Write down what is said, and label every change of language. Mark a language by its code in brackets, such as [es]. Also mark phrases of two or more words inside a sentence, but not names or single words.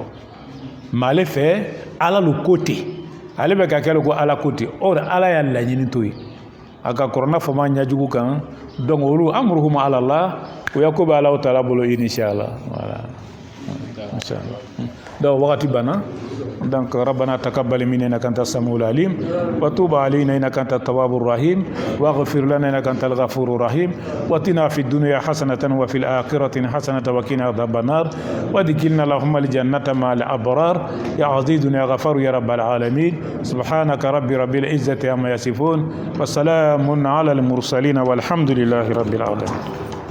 [bm] mais ale fɛ ala lo ko ten ale bɛ ka kɛ ko ala ko ten or ala y'a laɲini to ye a ka kɔrɔna fama ɲajugu kan donc olu [ar] أمرهم على الله [bm] o ya ko bɛ ala taala bolo inshallah voilà inshallah donc wakati bana donc [ar] ربنا تقبل منا انك انت السميع العليم وتوب علينا انك انت التواب الرحيم واغفر لنا انك انت الغفور الرحيم واتنا في الدنيا حسنه وفي الاخره حسنه وقنا عذاب النار وادخلنا اللهم الجنه مع الابرار يا عزيز يا غفار يا رب العالمين سبحانك رب العزه عما يصفون وسلام على المرسلين والحمد لله رب العالمين.